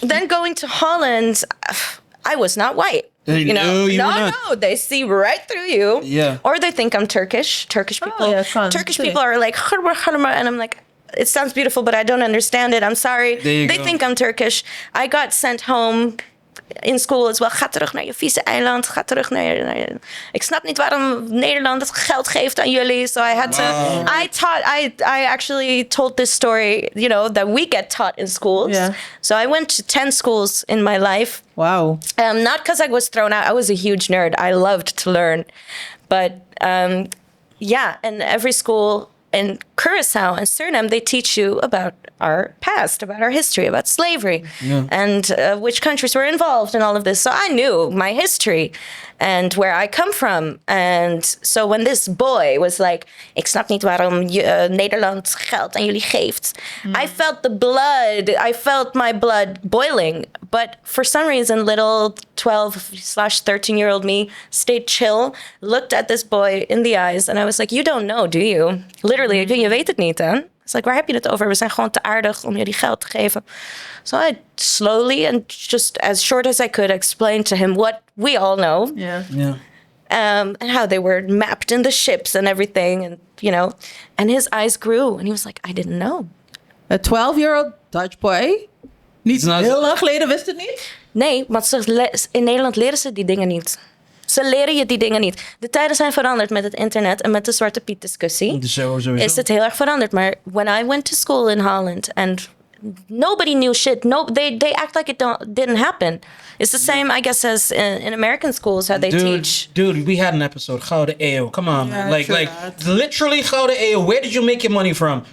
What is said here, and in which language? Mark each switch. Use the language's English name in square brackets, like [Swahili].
[English] Then going to Holland, I was not white. You know, no, they see right through you. Yeah. Or they think I'm Turkish. Turkish people. Turkish people are like, and I'm like, it sounds beautiful, but I don't understand it. I'm sorry. They think I'm Turkish. I got sent home in school as well. [Dutch] Ga terug naar je vieze eiland. Ga terug naar je... Ik snap niet waarom Nederland het geld geeft aan jullie. [English] So I had to... I actually told this story, you know, that we get taught in schools. Yeah. So I went to 10 schools in my life. Wow. Not because I was thrown out. I was a huge nerd. I loved to learn. But yeah, and every school in Curacao and Suriname, they teach you about our past, about our history, about slavery, and which countries were involved in all of this. So I knew my history and where I come from. And so when this boy was like, [Dutch] ik snap niet waarom Nederland geld aan jullie geeft. [English] I felt my blood boiling. But for some reason, little 12/13-year-old me stayed chill, looked at this boy in the eyes, and I was like, you don't know, do you? Literally, [Dutch] je weet het niet, hè? [English] It's like, [Dutch] waar heb je het over? We zijn gewoon te aardig om jullie geld te geven. [English] So I slowly and just as short as I could explain to him what we all know. Yeah. And how they were mapped in the ships and everything, and you know, and his eyes grew, and he was like, I didn't know. A 12-year-old Dutch boy? [Dutch] Niet heel lang geleden wist het niet? Nee, want in Nederland leren ze die dingen niet. Ze leren je die dingen niet. De tijden zijn veranderd met het internet en met de Zwarte Piet discussie. Sowieso. Is het heel erg veranderd. Maar [English] when I went to school in Holland and nobody knew shit. No, they act like it didn't happen. It's the same, I guess, as in American schools how they teach. Dude, we had an episode, Gouden Eeuw. Come on, man. Like literally Gouden Eeuw. Where did you make your money from?